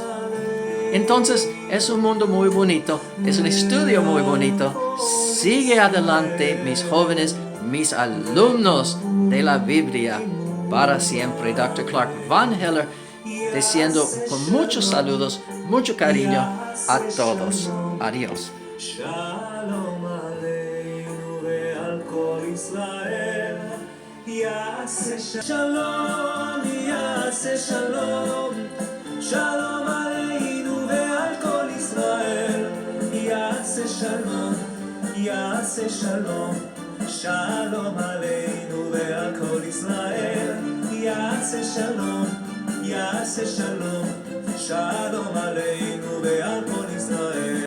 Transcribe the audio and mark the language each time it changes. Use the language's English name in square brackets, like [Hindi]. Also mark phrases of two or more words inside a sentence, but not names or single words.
[Spanish] Entonces, es un mundo muy bonito, es un estudio muy bonito. Sigue adelante, mis jóvenes, mis alumnos de la Biblia, para siempre. Dr. Clark Van Heller, diciendo con muchos saludos, mucho cariño a todos. Adiós. [Hebrew] שלום עלינו ועל כל ישראל, יעשה שלום, יעשה שלום, שלום עלינו ועל כל ישראל, יעשה שלום, יעשה שלום, שלום עלינו ועל כל ישראל, יעשה שלום, יעשה שלום, שלום עלינו ועל כל ישראל.